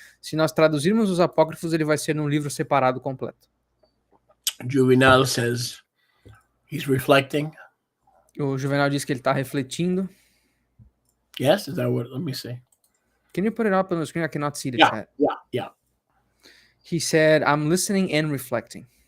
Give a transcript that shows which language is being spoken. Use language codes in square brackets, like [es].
[pt] Se nós traduzirmos os apócrifos, ele vai ser num livro separado completo. [en] Juvenal says he's reflecting. [pt] O Juvenal diz que ele está refletindo. [en] Yes, is that what? Let me see. Can you put it up on the screen? I cannot see the Yeah, chat. yeah. He said, I'm listening and reflecting.